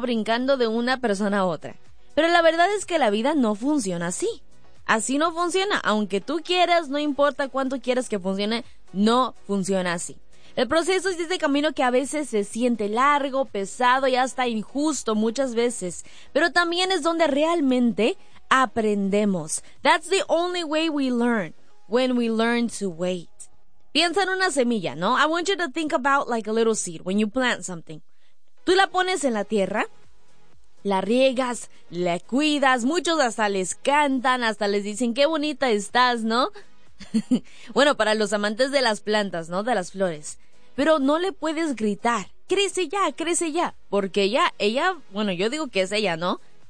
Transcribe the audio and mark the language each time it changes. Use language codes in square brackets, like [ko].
[es] Brincando de una persona a otra. Pero la verdad es que la vida no funciona así. Así no funciona. Aunque tú quieras, no importa cuánto quieras que funcione, no funciona así. El proceso es ese camino que a veces se siente largo, pesado y hasta injusto muchas veces. Pero también es donde realmente aprendemos. [en] That's the only way we learn, when we learn to wait. [es] Piensa en una semilla, ¿no? [en] I want you to think about like a little seed when you plant something. [es] Tú la pones en la tierra, la riegas, la cuidas, muchos hasta les cantan, hasta les dicen qué bonita estás, ¿no? Bueno, para los amantes de las plantas, ¿no? De las flores. Pero no le puedes gritar, crece ya, porque ella, bueno, yo digo que es ella, ¿no?